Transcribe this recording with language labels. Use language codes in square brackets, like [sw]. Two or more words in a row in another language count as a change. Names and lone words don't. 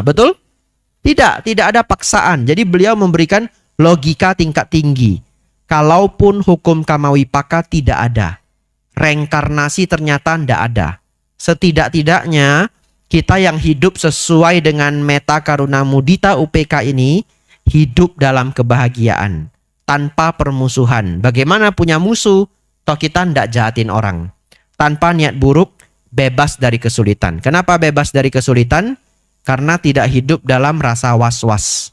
[id] Betul? Tidak ada paksaan. Jadi beliau memberikan logika tingkat tinggi. Kalaupun hukum [pi] karma wipaka [id] tidak ada, reinkarnasi ternyata tidak ada. Setidak-tidaknya kita yang hidup sesuai dengan [pi] meta karuna mudita UPK [id] ini hidup dalam kebahagiaan tanpa permusuhan. Bagaimana punya musuh? Toh kita tidak jahatin orang. Tanpa niat buruk, bebas dari kesulitan. Kenapa bebas dari kesulitan? Karena tidak hidup dalam rasa was-was.